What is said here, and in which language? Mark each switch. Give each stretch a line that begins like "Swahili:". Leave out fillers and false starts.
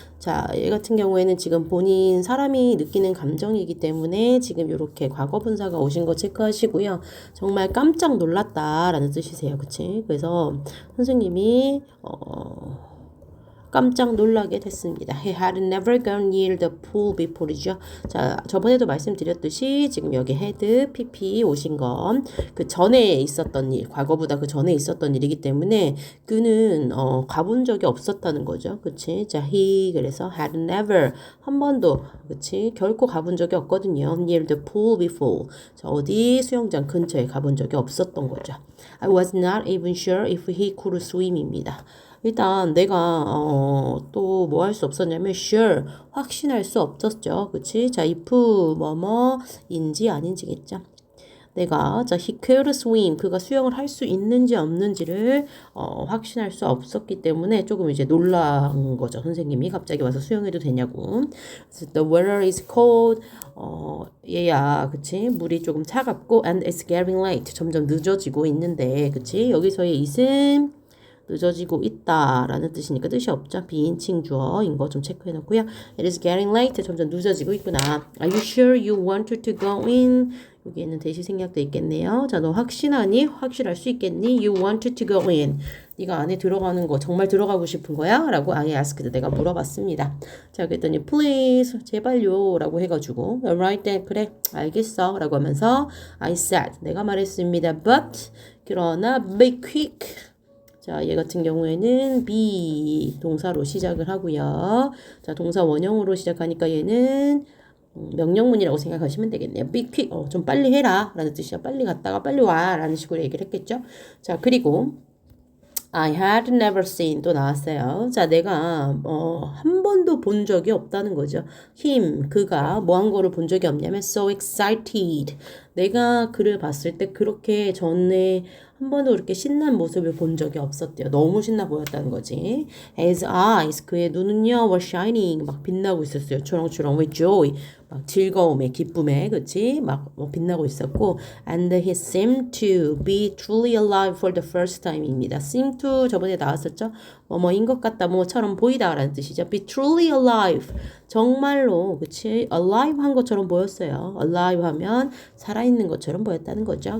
Korean: 자, 얘 같은 경우에는 지금 본인 사람이 느끼는 감정이기 때문에 지금 이렇게 과거 분사가 오신 거 체크하시고요. 정말 깜짝 놀랐다라는 뜻이세요. 그치? 그래서 선생님이 깜짝 놀라게 됐습니다.
English: He had never gone near the pool before죠.
Korean: 자, 저번에도 말씀드렸듯이 지금 여기 had, pp 오신 건 그 전에 있었던 일, 과거보다 그 전에 있었던 일이기 때문에 그는 가본 적이 없었다는 거죠. 그치? 자, he 그래서 had never 한 번도 그치? 결코 가본 적이 없거든요.
English: Near the pool before.
Korean: 자, 어디 수영장 근처에 가본 적이 없었던 거죠.
English: I was not even sure if he could swim입니다.
Korean: 일단 내가 또 뭐 할 수 없었냐면 sure 확신할 수 없었죠. 그치? 자, if 뭐뭐인지 아닌지겠죠. 내가 자
English: he could swim
Korean: 그가 수영을 할 수 있는지 없는지를 확신할 수 없었기 때문에 조금 이제 놀란 거죠. 선생님이 갑자기 와서 수영해도 되냐고.
English: The water is cold.
Korean: 얘야, 그치? 물이 조금 차갑고
English: and it's getting late.
Korean: 점점 늦어지고 있는데, 그치? 여기서의 it은 늦어지고 있다라는 뜻이니까 뜻이 없죠. 비인칭 주어인 거 좀 체크해 놓고요.
English: It is getting late.
Korean: 점점 늦어지고 있구나.
English: Are you sure you wanted to go in?
Korean: 여기에는 대시 생략도 있겠네요. 자, 너 확신하니? 확실할 수 있겠니? You wanted to go in. 네가 안에 들어가는 거 정말 들어가고 싶은 거야? 라고 I asked. 내가 물어봤습니다. 자, 그랬더니 please 제발요 라고 해가지고 alright then 그래 알겠어 라고 하면서 I said 내가 말했습니다.
English: But 그러나 be quick.
Korean: 자, 얘 같은 경우에는 be 동사로 시작을 하고요. 자, 동사 원형으로 시작하니까 얘는 명령문이라고 생각하시면 되겠네요. be quick, 좀 빨리 해라 라는 뜻이야. 빨리 갔다가 빨리 와 라는 식으로 얘기를 했겠죠. 자, 그리고 I had never seen 또 나왔어요. 자, 내가 한 번도 본 적이 없다는 거죠. 그가 뭐 한 거를 본 적이 없냐면 so excited. 내가 그를 봤을 때 그렇게 전에 한 번도 그렇게 신난 모습을 본 적이 없었대요. 너무 신나 보였다는 거지. His eyes, 그의 눈은요, were shining, 막 빛나고 있었어요. 초롱초롱 with joy, 막 즐거움에, 기쁨에, 그치? 막 빛나고 있었고,
English: and he seemed to be truly alive for the first time입니다.
Korean: seem to 저번에 나왔었죠? 뭐뭐인 것 같다, 뭐처럼 보이다라는 뜻이죠. be truly alive, 정말로, 그치? alive 한 것처럼 보였어요. alive 하면 살아있는 것처럼 보였다는 거죠.